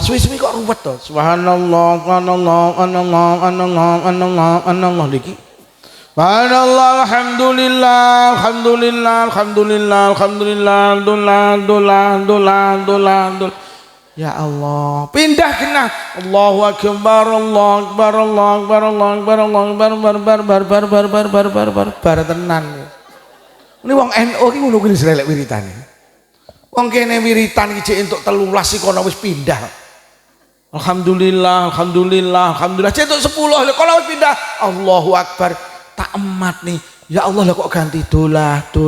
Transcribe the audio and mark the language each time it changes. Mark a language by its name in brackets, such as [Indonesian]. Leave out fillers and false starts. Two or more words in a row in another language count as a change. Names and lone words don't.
[Javanese] Suwi-suwi kok ruwet to. [Arabic] سبحان الله، سبحان الله، انالله niki. سبحان الله، الحمد لله، الحمد لله، الحمد لله، الحمد لله، dolah. يا الله, [Javanese] pindah kena. [Arabic] الله أكبر، الله أكبر، الله أكبر، الله أكبر، الله أكبر, [Javanese] bar tenan. Ini wong NU iki ngono kuwi selelek wiritane. Wong kene wiritan iki entuk 13 iki kono wis pindah. [Arabic] الحمد لله، الحمد لله، الحمد لله. [Javanese] Cek entuk 10 lho kono wis pindah. [Arabic] الله أكبر. [Javanese] Tak emat nih, [Arabic] يا الله [Javanese] lah kok ganti dolah.